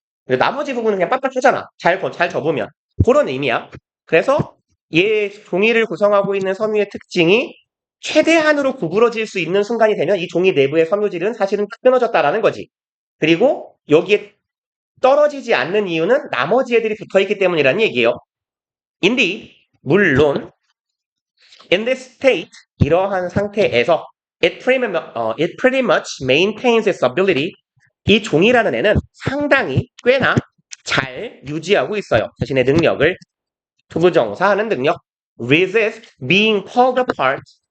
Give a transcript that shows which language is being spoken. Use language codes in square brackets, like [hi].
[ko] 나머지 부분은 그냥 빳빳하잖아. 잘 접으면. 그런 의미야. 그래서 얘 종이를 구성하고 있는 섬유의 특징이 최대한으로 구부러질 수 있는 순간이 되면 이 종이 내부의 섬유질은 사실은 끊어졌다라는 거지. 그리고 여기에 떨어지지 않는 이유는 나머지 애들이 붙어있기 때문이라는 얘기예요. [en] Indeed, [ko] 물론 [en] in this state, [ko] 이러한 상태에서 [en] it pretty much maintains its ability. [ko] 이 종이라는 애는 상당히 꽤나 잘 유지하고 있어요. 자신의 능력을. 투부정사하는 능력. [en] resist being pulled apart.